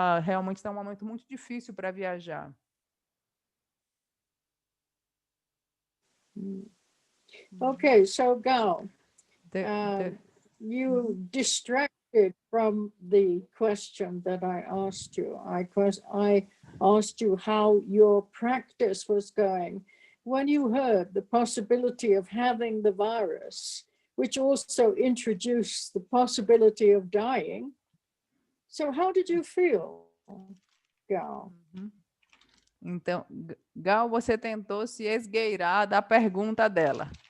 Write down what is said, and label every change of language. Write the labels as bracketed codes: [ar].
[pt] Realmente está um momento muito difícil para viajar. [en] Okay, so Gal, you distracted from the question that I asked you. I asked you how your practice was going when you heard the possibility of having the virus, which also introduced the possibility of dying. So how did you feel, Gal? [pt] Então, Gal, você tentou se esgueirar da pergunta dela.